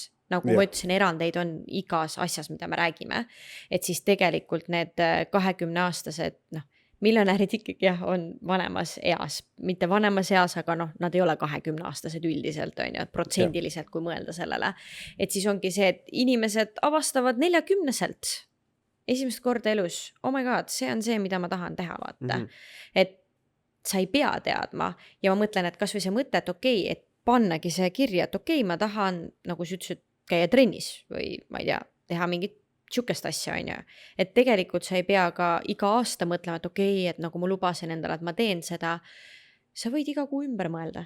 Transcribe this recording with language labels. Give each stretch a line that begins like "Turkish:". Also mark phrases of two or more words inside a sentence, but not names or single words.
Estonian: Nagu ma ütlesin, erandeid on igas asjas, mida me räägime, et siis tegelikult need 20-aastased, miljonärid ikkagi on vanemas eas, mitte vanemas eas, aga nad ei ole 20-aastased üldiselt, on ju, protsendiliselt, kui mõelda sellele. Et siis ongi see, et inimesed avastavad 40-selt esimest korda elus,
English: oh my god,
Estonian: see on see, mida ma tahan teha, vaata. Et sa ei pea teadma ja ma mõtlen, et kas või see mõte, et okei, et pannagi see kirja, et okei, ma tahan, nagu sa ütlesid, käia trennis või ma ei tea, teha mingit sükest asja, on ju. Et tegelikult sa ei pea ka iga aasta mõtlema, et okei, et nagu ma lubasin endale, et ma teen seda, sa võid iga kuu ümber mõelda.